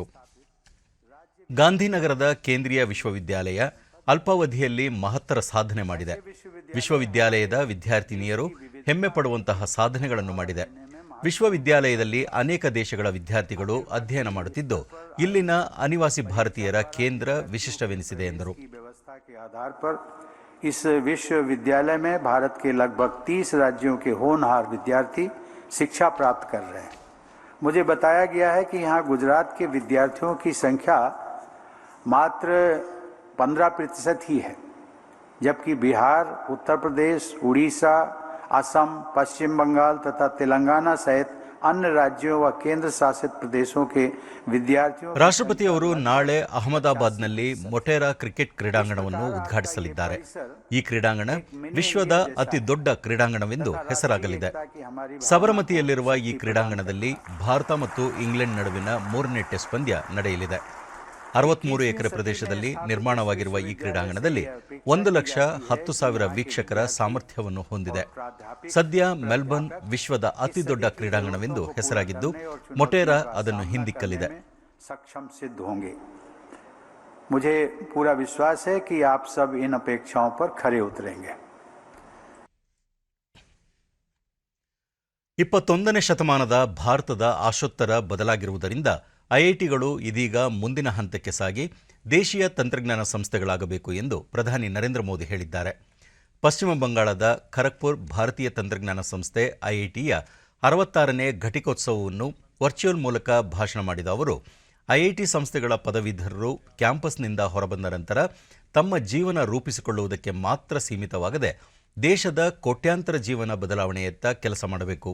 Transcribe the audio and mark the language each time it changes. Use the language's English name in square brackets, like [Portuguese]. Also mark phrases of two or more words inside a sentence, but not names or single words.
[Kannada] ಗಾಂಧಿನಗರದ ಕೇಂದ್ರೀಯ ವಿಶ್ವವಿದ್ಯಾಲಯ ಅಲ್ಪಾವಧಿಯಲ್ಲಿ ಮಹತ್ತರ ಸಾಧನೆ ಮಾಡಿದೆ. ವಿಶ್ವವಿದ್ಯಾಲಯದ ವಿದ್ಯಾರ್ಥಿನಿಯರು ಹೆಮ್ಮೆ ಪಡುವಂತಹ ಸಾಧನೆಗಳನ್ನು ಮಾಡಿದೆ. ವಿಶ್ವವಿದ್ಯಾಲಯದಲ್ಲಿ ಅನೇಕ ದೇಶಗಳ ವಿದ್ಯಾರ್ಥಿಗಳು ಅಧ್ಯಯನ ಮಾಡುತ್ತಿದ್ದು, ಇಲ್ಲಿನ ಅನಿವಾಸಿ ಭಾರತೀಯರ ಕೇಂದ್ರ ವಿಶಿಷ್ಟವೆನಿಸಿದೆ ಎಂದರು. [Hindi] इस विश्वविद्यालय में भारत के लगभग 30 राज्यों के होनहार विद्यार्थी शिक्षा प्राप्त कर रहे हैं. मुझे बताया गया है कि यहाँ गुजरात के विद्यार्थियों की संख्या मात्र 15% ही है, जबकि बिहार, उत्तर प्रदेश, उड़ीसा, असम, पश्चिम बंगाल तथा तेलंगाना सहित अन्य राज्यों व केंद्र शासित प्रदेशों के विद्यार्थियों. [Kannada] ರಾಷ್ಟ್ರಪತಿ ಅವರು ನಾಳೆ ಅಹಮದಾಬಾದ್ನಲ್ಲಿ ಮೊಟೆರಾ ಕ್ರಿಕೆಟ್ ಕ್ರೀಡಾಂಗಣವನ್ನು ಉದ್ಘಾಟಿಸಲಿದ್ದಾರೆ. ಈ ಕ್ರೀಡಾಂಗಣ ವಿಶ್ವದ ಅತಿ ದೊಡ್ಡ ಕ್ರೀಡಾಂಗಣವೆಂದು ಹೆಸರಾಗಲಿದೆ. ಸಬರಮತಿಯಲ್ಲಿರುವ ಈ ಕ್ರೀಡಾಂಗಣದಲ್ಲಿ ಭಾರತ ಮತ್ತು ಇಂಗ್ಲೆಂಡ್ ನಡುವಿನ 3ನೇ ಟೆಸ್ಟ್ ಪಂದ್ಯ ನಡೆಯಲಿದೆ. 63 ಎಕರೆ ಪ್ರದೇಶದಲ್ಲಿ ನಿರ್ಮಾಣವಾಗಿರುವ ಈ ಕ್ರೀಡಾಂಗಣದಲ್ಲಿ 1,10,000 ವೀಕ್ಷಕರ ಸಾಮರ್ಥ್ಯವನ್ನು ಹೊಂದಿದೆ. ಸದ್ಯ ಮೆಲ್ಬರ್ನ್ ವಿಶ್ವದ ಅತಿ ದೊಡ್ಡ ಕ್ರೀಡಾಂಗಣವೆಂದು ಹೆಸರಾಗಿದ್ದು, ಮೊಟೆರಾ ಅದನ್ನು ಹಿಂದಿಕ್ಕಲಿದೆ. [Hindi] मुझे पूरा विश्वास है कि आप सब इन अपेक्षाओं पर खरे उतरेंगे. [Kannada] 21ನೇ ಶತಮಾನದ ಭಾರತದ ಆಶೋತ್ತರ ಬದಲಾಗಿರುವುದರಿಂದ ಐಐಟಿಗಳು ಇದೀಗ ಮುಂದಿನ ಹಂತಕ್ಕೆ ಸಾಗಿ ದೇಶೀಯ ತಂತ್ರಜ್ಞಾನ ಸಂಸ್ಥೆಗಳಾಗಬೇಕು ಎಂದು ಪ್ರಧಾನಿ ನರೇಂದ್ರ ಮೋದಿ ಹೇಳಿದ್ದಾರೆ. ಪಶ್ಚಿಮ ಬಂಗಾಳದ ಖರಗ್ಪುರ್ ಭಾರತೀಯ ತಂತ್ರಜ್ಞಾನ ಸಂಸ್ಥೆ ಐಐಟಿಯ 66ನೇ ಘಟಿಕೋತ್ಸವವನ್ನು ವರ್ಚುವಲ್ ಮೂಲಕ ಭಾಷಣ ಮಾಡಿದ ಅವರು, ಐಐಟಿ ಸಂಸ್ಥೆಗಳ ಪದವೀಧರರು ಕ್ಯಾಂಪಸ್ನಿಂದ ಹೊರಬಂದ ನಂತರ ತಮ್ಮ ಜೀವನ ರೂಪಿಸಿಕೊಳ್ಳುವುದಕ್ಕೆ ಮಾತ್ರ ಸೀಮಿತವಾಗದೆ ದೇಶದ ಕೋಟ್ಯಾಂತರ ಜೀವನ ಬದಲಾವಣೆಯತ್ತ ಕೆಲಸ ಮಾಡಬೇಕು.